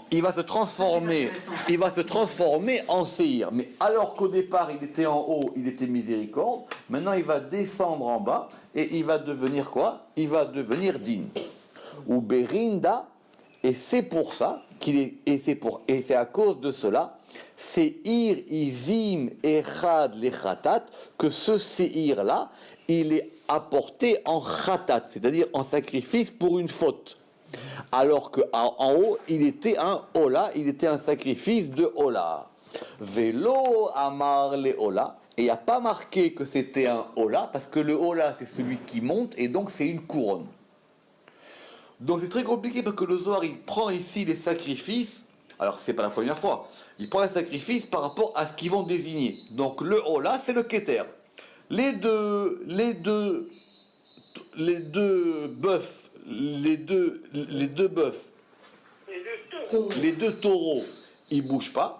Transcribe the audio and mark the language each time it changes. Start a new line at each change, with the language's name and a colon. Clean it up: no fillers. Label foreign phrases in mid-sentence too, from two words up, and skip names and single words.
French: Il va se transformer en séhir. Mais alors qu'au départ, il était en haut, il était miséricorde, maintenant il va descendre en bas et il va devenir quoi? Il va devenir din. Ou berinda, et c'est pour ça et c'est à cause de cela,
Hebrew: שעיר עזים אחד לחטאת,
French: que ce séhir là, il est apporté en chatat, c'est-à-dire en sacrifice pour une faute. Alors qu'en haut, il était un hola, il était un sacrifice de hola.
Hebrew: ולא אמר לעולה,
French: et il n'y a pas marqué que c'était un hola, parce que le hola, c'est celui qui monte, et donc c'est une couronne. Donc c'est très compliqué, parce que le Zohar, il prend ici les sacrifices, alors c'est pas la première fois, il prend les sacrifices par rapport à ce qu'ils vont désigner. Donc le hola, c'est le keter. Les deux bœufs, les deux taureaux, ils bougent pas.